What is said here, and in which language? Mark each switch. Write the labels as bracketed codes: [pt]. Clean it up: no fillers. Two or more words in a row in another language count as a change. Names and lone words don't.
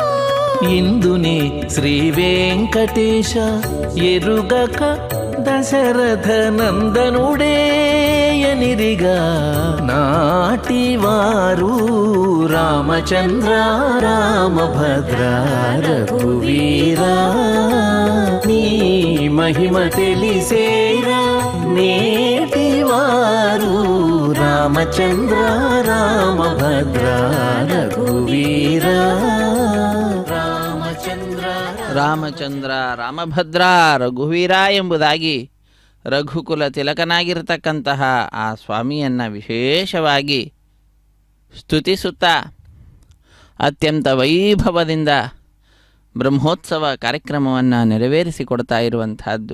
[te] ఇందునే శ్రీ వెంకటేశ ఎరుగక దశరథ నందనుడే ఎనిరిగా నాటివారు రామచంద్ర రామభద్ర రఘువీర. నీ మహిమ తెలిసేరా నేటివారు రామచంద్ర రామభద్ర రఘువీర. [kn] ರಾಮಚಂದ್ರ ರಾಮಭದ್ರ ರಘುವೀರ ಎಂಬುದಾಗಿ ರಘುಕುಲ ತಿಲಕನಾಗಿರತಕ್ಕಂತಹ ಆ ಸ್ವಾಮಿಯನ್ನು ವಿಶೇಷವಾಗಿ ಸ್ತುತಿಸುತ್ತಾ ಅತ್ಯಂತ ವೈಭವದಿಂದ ಬ್ರಹ್ಮೋತ್ಸವ ಕಾರ್ಯಕ್ರಮವನ್ನು ನೆರವೇರಿಸಿಕೊಡ್ತಾ ಇರುವಂತಹದ್ದು.